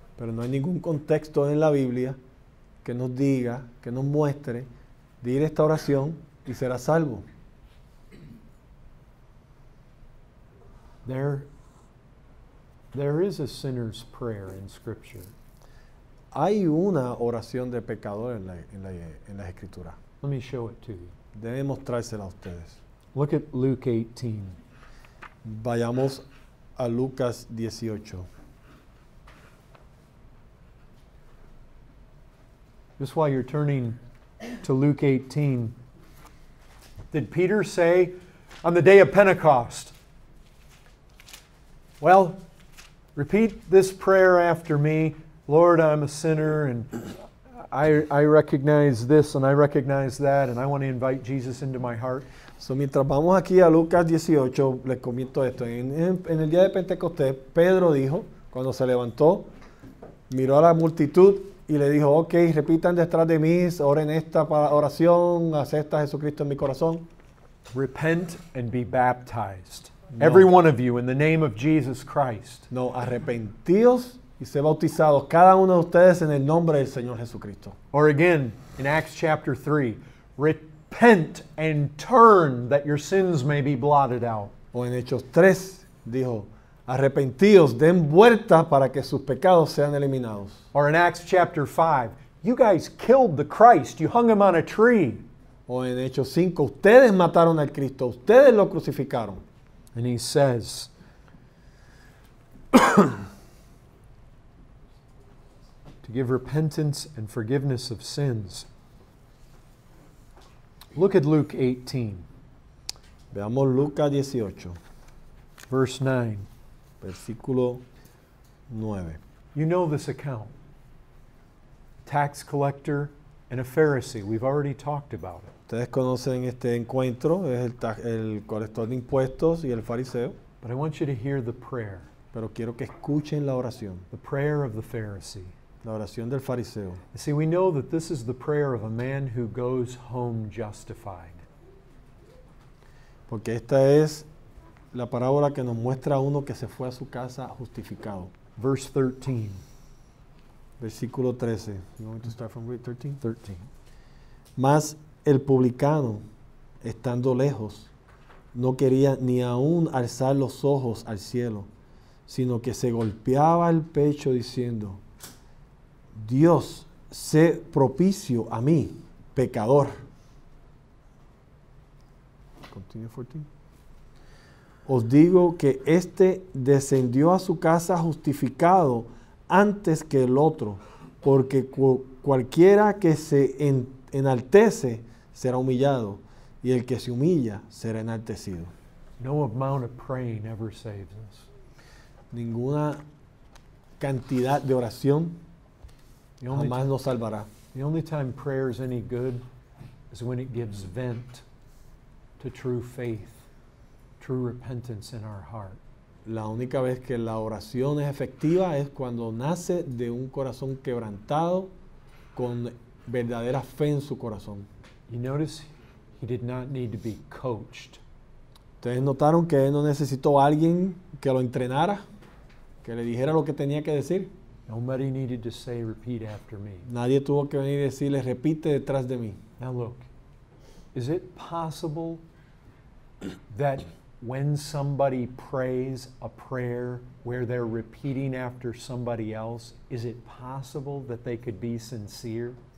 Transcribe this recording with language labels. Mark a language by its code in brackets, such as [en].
[es] Pero no hay ningún contexto en la Biblia que nos diga, que nos muestre, dir esta oración y será salvo. [en] There is a sinner's prayer in Scripture. [es] Hay una oración de pecador en las Escrituras. [en] Let me show it to you. [es] Debe mostrársela a ustedes. [en] Look at Luke 18. [es] Vayamos a Lucas 18. [en] Just while you're turning to Luke 18, did Peter say on the day of Pentecost, well, repeat this prayer after me, Lord, I'm a sinner, and I recognize this and I recognize that, and I want to invite Jesus into my heart? [es] So, mientras vamos aquí a Lucas 18, les comento esto. En el día de Pentecostés, Pedro dijo, cuando se levantó, miró a la multitud y le dijo, ok, repitan detrás de mí, oren esta oración, acepta a Jesucristo en mi corazón. [en] Repent and be baptized. [es] No. [en] Every one of you in the name of Jesus Christ. [es] No, arrepentíos y sé bautizados cada uno de ustedes en el nombre del Señor Jesucristo. [en] Or again, in Acts chapter 3, repent and turn that your sins may be blotted out. [es] O en Hechos 3 dijo, arrepentíos, den vuelta para que sus pecados sean eliminados. [en] Or in Acts chapter 5, you guys killed the Christ, you hung him on a tree. [es] O en Hechos 5, ustedes mataron al Cristo, ustedes lo crucificaron. [en] And he says, to give repentance and forgiveness of sins. Look at Luke 18, [es] Veamos Lucas 18, [en] verse 9. [es] versículo 9. [en] You know this account. Tax collector and a Pharisee. We've already talked about it. [es] Ustedes conocen este encuentro, es el colector de impuestos y el fariseo, [en] But I want you to hear the prayer, [es] pero quiero que escuchen la oración, [en] the prayer of the Pharisee. [es] la oración del fariseo. [en] You see, we know that this is the prayer of a man who goes home justified. [es] Porque esta es la parábola que nos muestra a uno que se fue a su casa justificado. [en] Verse 13. [es] Versículo 13. [en] You want me to start from 13? 13. [es] Mas el publicano, estando lejos, no quería ni aún alzar los ojos al cielo, sino que se golpeaba el pecho diciendo, Dios, sé propicio a mí, pecador. Continue 14. Os digo que éste descendió a su casa justificado antes que el otro, porque cualquiera que se enaltece será humillado, y el que se humilla será enaltecido. [en] No amount of praying ever saves us. [es] Ninguna cantidad de oración [en] The only, [es] jamás nos salvará. [en] the only time prayer is any good is when it gives vent to true faith, true repentance in our heart. [es] La única vez que la oración es efectiva es cuando nace de un corazón quebrantado con verdadera fe en su corazón. [en] You notice he did not need to be coached. [es] Ustedes notaron que él no necesitó a alguien que lo entrenara, que le dijera lo que tenía que decir. [en] Nobody needed to say, repeat after me. [es] Nadie tuvo que venir y decirle, repite detrás de mí. [en] Now look, is it possible that when somebody prays a prayer where they're repeating after somebody else, is it possible that they could be sincere?